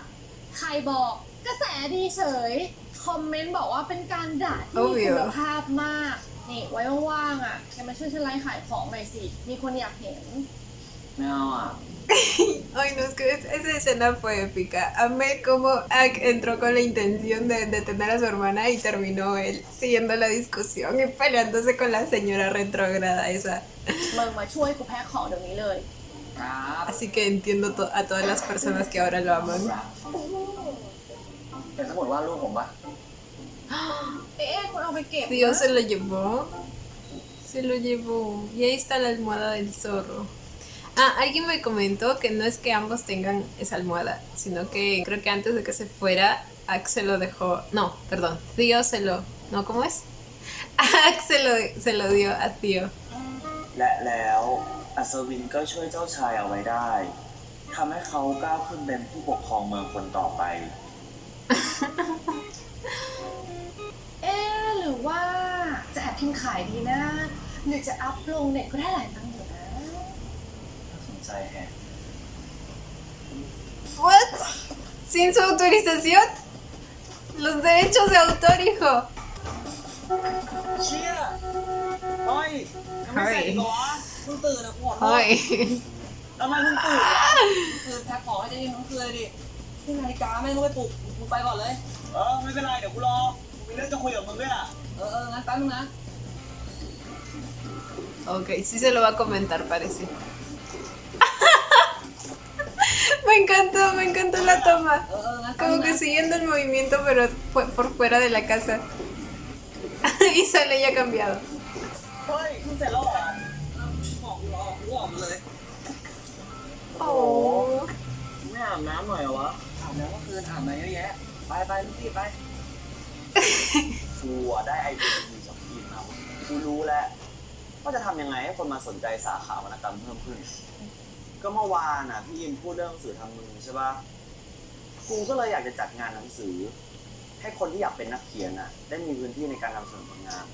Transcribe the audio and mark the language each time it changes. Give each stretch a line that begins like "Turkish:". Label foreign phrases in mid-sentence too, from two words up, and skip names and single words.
Thai: ใครบอกกระแสดีเฉย คอมเมนต์บอกว่าเป็นการด่าที่มีคุณภาพมาก นี่ไว้ว่างๆอ่ะแกมาช่วยฉันไลฟ์ขายของหน่อยสิ มีคนอยากเห็น ไม่เอาอ่ะ
Spanish: Ay, no, es que esa escena fue épica. Amé cómo Ak entró con la intención de detener a su hermana y terminó él siguiendo la discusión y peleándose con la señora retrógrada esa.
Thai: มึงมาช่วยกูแพ็คของเดี๋ยวนี้เลย ครับ
Spanish: Así que entiendo a todas las personas que ahora lo aman.
Thai: เป็นสมุดวาดรูปผมปะ เอ๊ะคุณเอาไปเก็บ
Spanish: Dios se lo llevó. Se lo llevó. Y ahí está la almohada del zorro. Ah, alguien me comentó que no es que ambos tengan esa almohada, sino que creo que antes de que se fuera, Ak se lo dejó. No, perdón. Tío se lo. No, ¿cómo es? Ak se lo dio a tío.
Thai: และแล้วอัศวินก็ช่วยเจ้าชายเอาไว้ได้ทำให้เขาก้าวขึ้นเป็นผู้ปกครองเมืองคนต่อไป เอ๊ะหรือว่าจะแอบพิมพ์ขายดีนะ หรือจะอัพลงเน็ตก็ได้หลายตังค์อยู่นะ สนใจแฮะ
Spanish: ¿What? ¿Sin su autorización? Los derechos de autor, hijo.
Thai: เชี่ยเฮ้ยยังไม่เสร็จอีกเหรอวะ เพิ่งตื่นนะปวด Ay. ทำไมเพิ่งตื่นอ่ะ คือแพ็คของให้เจ๊ยินทั้งคืนเลยดิที่นาฬิกาไม่ต้องไปปลุกมึงไปก่อนเลย ไม่เป็นไรเดี๋ยวกูรอกูมีเรื่องจะคุยกับมึงด้วยอ่ะ งั้นแป๊บนึงนะ
Spanish: Ok, sí se lo va a comentar, parece. Me encantó la toma.
Thai: งั้นแป๊บนึ
Spanish: Como
Thai: ง
Spanish: que
Thai: นะ
Spanish: siguiendo el movimiento, pero por fuera de la casa. Y sale ya cambiado.
Thai: เฮ้ยเพิ่งเสร็จแล้วเหรอ กูออกมาเลย Oh. ไม่อาบน้ำหน่อยเหรอวะ อาบน้ำเมื่อคืนอาบมาเยอะแยะ ไปรีบไป กูอะได้ไอเดียดีจากทีมนะกูรู้แล้วว่าจะทำยังไงให้คนมาสนใจสาขาวรรณกรรมเพิ่มขึ้น ก็เมื่อวานน่ะพี่อิมพูดเรื่องหนังสือทำมือใช่ปะกูก็เลยอยากจะจัดงานหนังสือ ให้คนที่อยากเป็นนักเขียนน่ะ ได้มีพื้นที่ในการนำเสนอผลงาน